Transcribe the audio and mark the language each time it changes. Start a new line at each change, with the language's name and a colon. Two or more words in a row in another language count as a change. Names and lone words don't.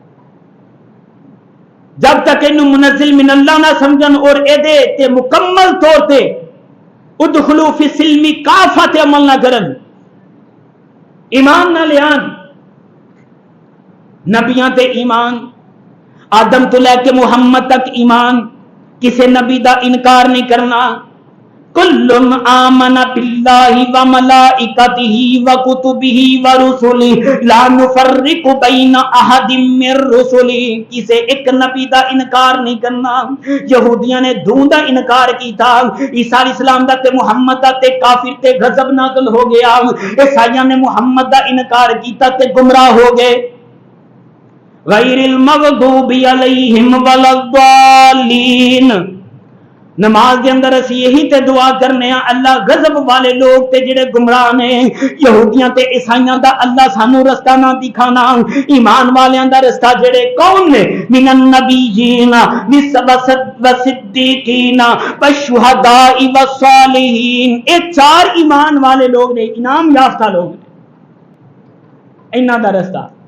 Punjabi: جب تک انہوں
Arabic: منزل من اللہ
Punjabi: نہ سمجھن اور اے دے تے مکمل طور تے
Arabic: ادخلو فی السلم کافت
Punjabi: عمل نہ کرن، ایمان نہ لیان، نبیاں تے ایمان، آدم تو لے کے محمد تک ایمان، کسے نبی دا انکار نہیں کرنا،
Arabic: کل آمن باللہ وملائکتہ وکتبہ ورسلہ لا نفرق بین احد من رسلہ،
Punjabi: کسے ایک نبی دا انکار نہیں کرنا۔ یہودیاں نے دوں دا انکار کیتا، عیسیٰ علیہ السلام دا تے محمد دا تے کافر تے غضب نازل ہو گیا، عیسائیاں نے محمد دا انکار کیتا تے گمراہ ہو گئے۔
Arabic: غیر المغضوب علیہم ولا الضالین،
Punjabi: نماز دے اندر اسی یہی تے دعا کرنے ہیں، اللہ غضب والے لوگ تے جڑے گمراہ نے، یہودیاں تے عیسائیاں دا اللہ سانو رستہ نہ دکھانا، ایمان والیاں دا رستہ جڑے کون نے،
Arabic: من النبیین والصدیقین والشہداء والصالحین،
Punjabi: اے چار ایمان والے لوگ نے، انعام یافتہ لوگ نے، انہاں دا رستہ۔